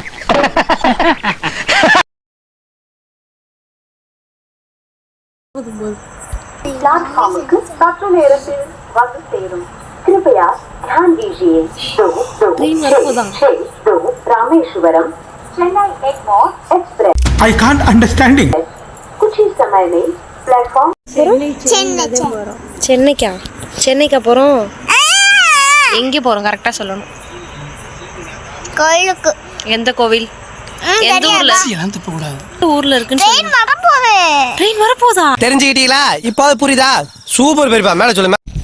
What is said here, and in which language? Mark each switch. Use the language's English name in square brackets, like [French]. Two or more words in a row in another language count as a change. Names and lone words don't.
[Tamil] प्लेटफॉर्म सत्र நேரத்தில் வந்து சேரும். [Hindi] कृपया ध्यान दीजिए. 2 रामेश्वरम चेन्नई एगमोर एक्सप्रेस. [English] I can't understanding. [Hindi] कुछ ही समय में प्लेटफॉर्म [Tamil] சென்னைக்கா? சென்னைக்கா போகிறோம். எங்கே போகிறோம் கரெக்டாக சொல்லணும். கோயிலுக்கு. எந்த கோவில்? எந்த ஊர்ல? ஊர்ல இருக்குன்னு சொல்லுங்க. ட்ரெயின் வரப்போதா? தெரிஞ்சுக்கிட்டீங்களா? இப்போ புரியுதா? சூப்பர் பெரியப்பா, மேல சொல்லுங்க.